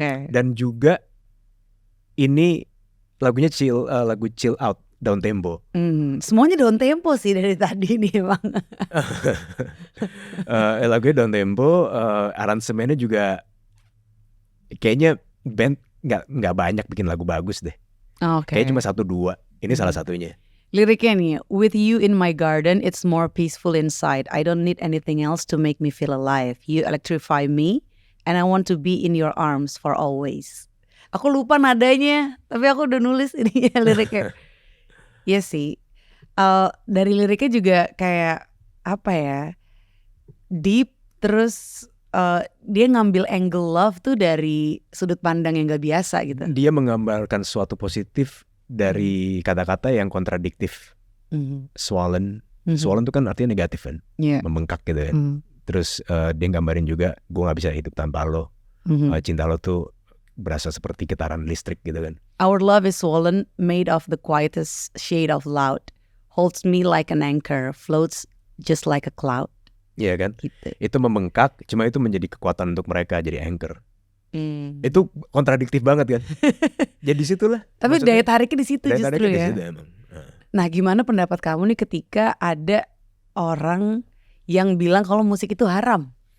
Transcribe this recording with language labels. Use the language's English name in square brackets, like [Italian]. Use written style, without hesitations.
[Indonesian] Dan juga ini lagunya lagu chill out, down tempo. Semuanya down tempo sih dari tadi nih emang. Lagunya down tempo, aransemennya juga kayaknya band nggak banyak bikin lagu bagus deh. Kayaknya cuma 1-2. Ini salah satunya. Liriknya nih, [English] with you in my garden, it's more peaceful inside. I don't need anything else to make me feel alive. You electrify me, and I want to be in your arms for always. [Indonesian] Aku lupa nadanya, tapi aku udah nulis ini ya liriknya. Iya sih. Dari liriknya juga kayak apa ya, deep, Terus dia ngambil angle love tuh dari sudut pandang yang gak biasa gitu. Dia menggambarkan sesuatu positif dari kata-kata yang kontradiktif. Swollen itu kan artinya negatif kan, membengkak gitu kan. Terus dia gambarin juga, gue gak bisa hidup tanpa lo. Cinta lo tuh berasa seperti getaran listrik gitu kan. [English] Our love is swollen, made of the quietest shade of loud, holds me like an anchor, floats just like a cloud. [Indonesian] Iya kan, Gitu. itu membengkak, cuma itu menjadi kekuatan untuk mereka, jadi anchor. Itu kontradiktif banget kan. Jadi situlah. Tapi daya tariknya di situ justru ya. Di situ emang. Nah, gimana pendapat kamu nih ketika ada orang yang bilang kalau musik itu haram?